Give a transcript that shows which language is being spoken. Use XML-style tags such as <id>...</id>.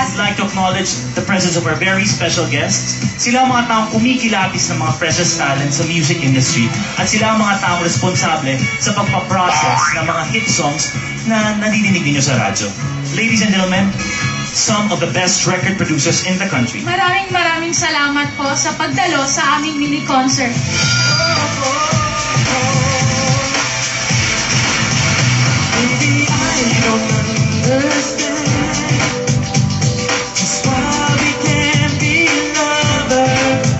<en>I'd like to acknowledge the presence of our very special guests.</en> <tl>Sila ang mga taong kumikilabis ng mga</tl> <en>precious talents</en> <tl>sa music industry at sila ang mga taong responsable sa pagpaprocess ng mga hit songs na nadidinig ninyo sa radyo.</tl> <en>Ladies and gentlemen, some of the best record producers in the country.</en> <tl>Maraming salamat po sa pagdalo sa aming mini concert.</tl> <en>Maybe I don't understand just why we can't be lovers.</en>